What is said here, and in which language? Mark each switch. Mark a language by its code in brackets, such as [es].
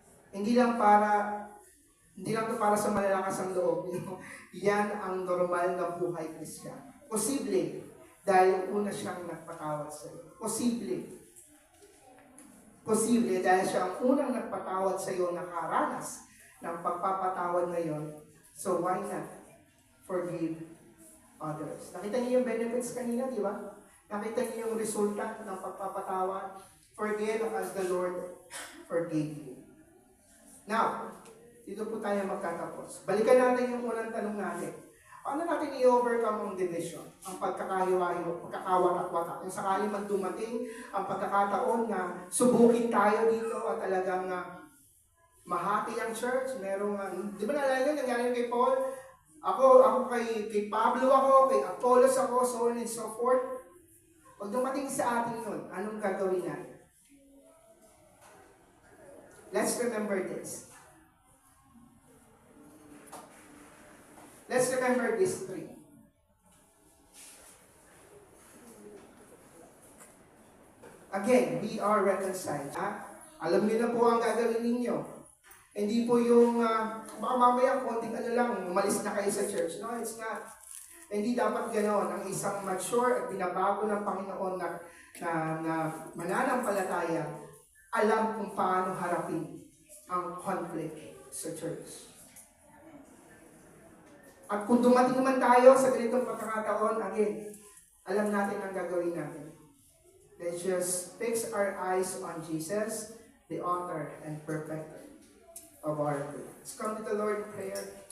[tl] Hindi lang to para sa malalakas ang loob. Yan ang normal na buhay Kristiyan. Posible dahil una siyang nagpatawad sa iyo. Posible dahil siya ang unang nagpatawad sa iyo, nakaranas ng pagpapatawad na yon. [en] So why not forgive others? [tl] Nakita niyo yung benefits kanina, di ba? Nakita niyo yung resulta ng pagpapatawad. [en] Forgive as the Lord forgave you. [tl] Now, dito po tayo magtatapos. Balikan natin yung unang tanong natin. Paano natin i-overcome ang division? Ang pagkakawatak-watak. Kung sakaling man dumating ang pagkakataon na subukin tayo dito at talagang mahati ang church. Merong, di ba naalala nyo, nangyari kay Paul? Ako kay Pablo ako, kay Apollos ako, so on and so forth. Pag dumating sa atin yun, anong gagawin natin? [en] Let's remember this. Let's remember these three. Again, we are reconciled. [tl] Alam niyo na po ang gagawin ninyo. Hindi po yung, baka mamaya konting lang, umalis na kayo sa church. No, it's not. Hindi dapat ganoon. Ang isang mature at binabago ng Panginoon na mananampalataya, alam kung paano harapin ang conflict sa church. At kung dumating man tayo sa ganitong pagkakataon, again, alam natin ang gagawin natin. [en] Let's just fix our eyes on Jesus, the author and perfecter of our faith. Let's come to the Lord in prayer.